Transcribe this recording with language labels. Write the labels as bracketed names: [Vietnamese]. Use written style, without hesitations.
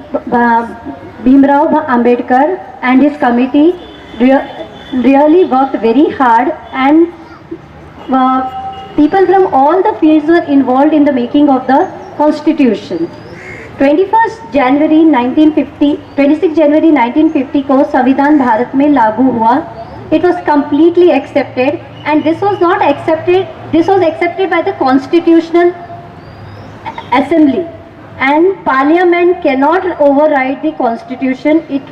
[English] Bhimrao Ambedkar and his committee really worked very hard, and people from all the fields were involved in the making of the constitution. [Hindi] 26 जनवरी 1950 को संविधान भारत में लागू हुआ. [English] It was completely accepted, and this was accepted by the Constitutional Assembly, and Parliament cannot override the Constitution.